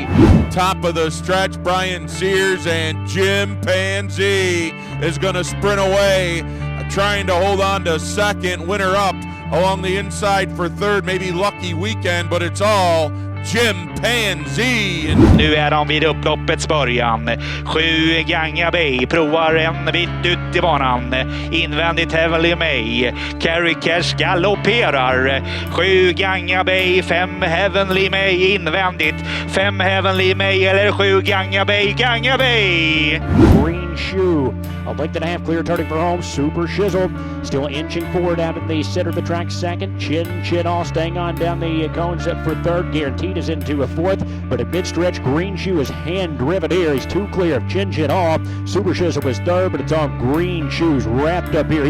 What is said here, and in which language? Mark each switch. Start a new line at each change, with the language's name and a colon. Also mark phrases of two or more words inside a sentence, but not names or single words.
English: Top of the stretch, Brian Sears, and Chimpanzee is going to sprint away, trying to hold on to second. Winner up along the inside for third. Maybe Lucky Weekend, but it's all Chimpanzee.
Swedish: Nu är de vid upploppets början. 7 Ganga Bay provar en bit ut i banan. Invändigt Heavenly May. Carry Cash galopperar. 7 Ganga Bay, 5 Heavenly May invändigt. 5 Heavenly May eller 7 Ganga Bay. Ganga Bay.
English: Greenshoe, a length and a half clear, turning for home. Super Shizzle still inching forward out in the center of the track second. Chin all staying on down the cones up for third. Guaranteed is into a 4th, but at mid-stretch, Greenshoe is hand-driven here. He's 2 clear of Chin all. Super Shizzle was 3rd, but it's on Greenshoe's wrapped up here.